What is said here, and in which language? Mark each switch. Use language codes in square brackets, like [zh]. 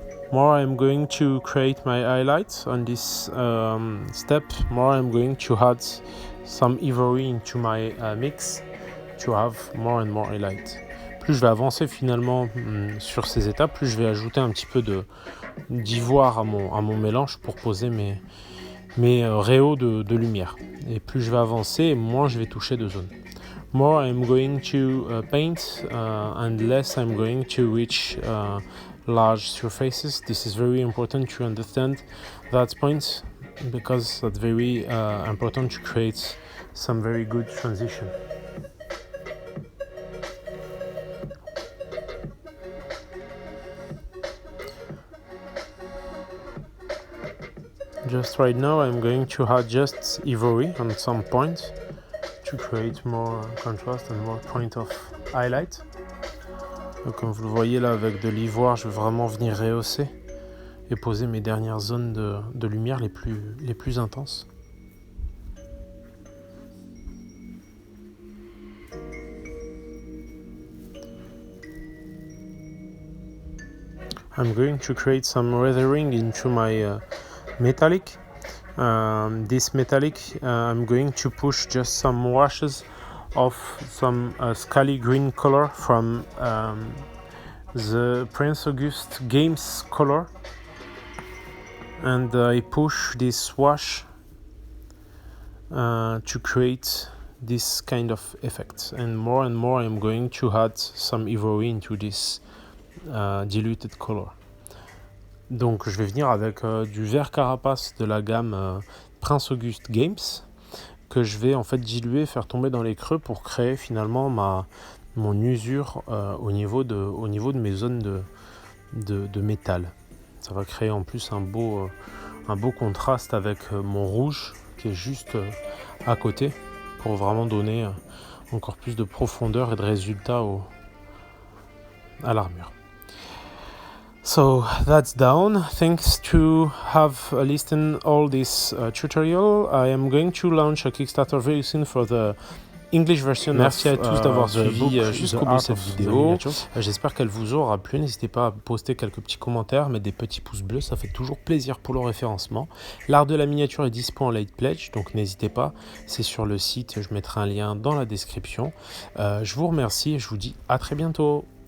[en] More I'm going to create my highlights on this step. More I'm going to add some ivory into my mix to have more and more highlights. [fr] Plus je vais avancer finalement sur ces étapes, plus je vais ajouter un petit peu d'ivoire à mon mélange pour poser mes rayons de lumière. Et plus je vais avancer, moins je vais toucher de zones. [en] More I'm going to paint and less I'm going to reach large surfaces. This is very important to understand that point because that's very important to create some very good transition. Just right now I'm going to add just ivory on some point to create more contrast and more point of highlight. [fr] Donc, comme vous le voyez là avec de l'ivoire, je vais vraiment venir rehausser et poser mes dernières zones de lumière les plus intenses. [en] I'm going to create some weathering into my metallic. This metallic I'm going to push just some washes of some scaly green color from the Prince Auguste Games color, and I push this wash to create this kind of effect, and more I'm going to add some ivory into this diluted color. [fr] Donc je vais venir avec du vert carapace de la gamme Prince Auguste Games que je vais en fait diluer, faire tomber dans les creux pour créer finalement mon usure au niveau de mes zones de métal. Ça va créer en plus un beau contraste avec mon rouge qui est juste à côté pour vraiment donner encore plus de profondeur et de résultat à l'armure. [en] So that's done. Thanks to have listened all this tutorial. I am going to launch a Kickstarter very soon for the English version. [fr] Merci à tous d'avoir suivi jusqu'au bout de cette vidéo. J'espère qu'elle vous aura plu. N'hésitez pas à poster quelques petits commentaires, mettre des petits pouces bleus, ça fait toujours plaisir pour le référencement. L'art de la miniature est dispo en late pledge, donc n'hésitez pas. C'est sur le site, je mettrai un lien dans la description. Je vous remercie et je vous dis à très bientôt.